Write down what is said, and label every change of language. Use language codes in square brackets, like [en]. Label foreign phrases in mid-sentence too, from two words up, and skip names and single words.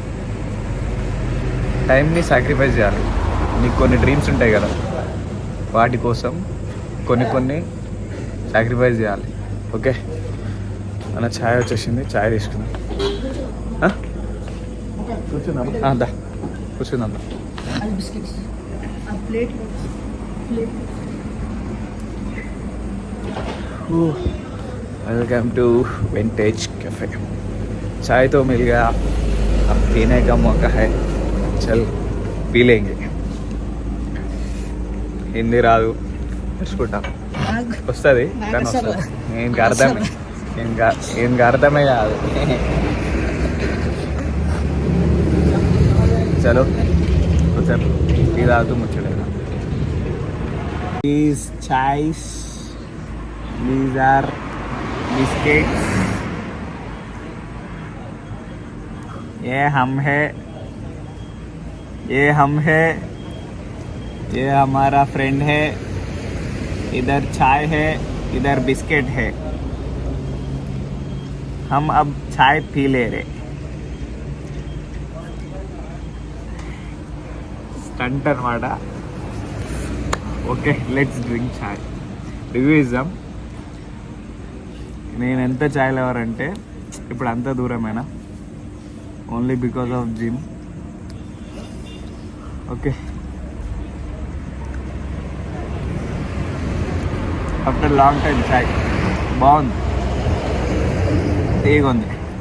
[te] టైంని సాక్రిఫైస్ చేయాలి. నీకు కొన్ని డ్రీమ్స్ ఉంటాయి కదా, వాటి కోసం కొన్ని సాక్రిఫైస్ చేయాలి. ఓకే, అన్న ఛాయ్ వచ్చేసింది, ఛాయ్ తీసుకుందాం. కూర్చుందాం, దా కూర్చుందాం. [en] welcome to vintage cafe. [hi] चाय तो मिल गया, अब पीने का मौका है. चल पी लेंगे. [te] హిందీ రాదు, నేర్చుకుంటా. వస్తుంది కానీ వస్తుంది. ఇంకా అర్థమే కాదు. చలో కూర్చొని టీ తాగుతూ ముచ్చడేనా. [en] These chais, these are biscuits. [hi] ये हम है, ये हमारा फ्रेंड है. इधर चाय है, इधर बिस्किट है. हम अब चाय पी ले रहे. [te] स्टंट అనమాట. ఓకే, [en] let's drink chai. [te] రివ్యూ ఇద్దాం. నేను ఎంత చాయ్ లవర్ అంటే ఇప్పుడు అంత దూరమేనా, [en] only because of gym. [te] ఓకే, [en] after long time [te] చాయ్ బాగుంది, తీగ ఉంది.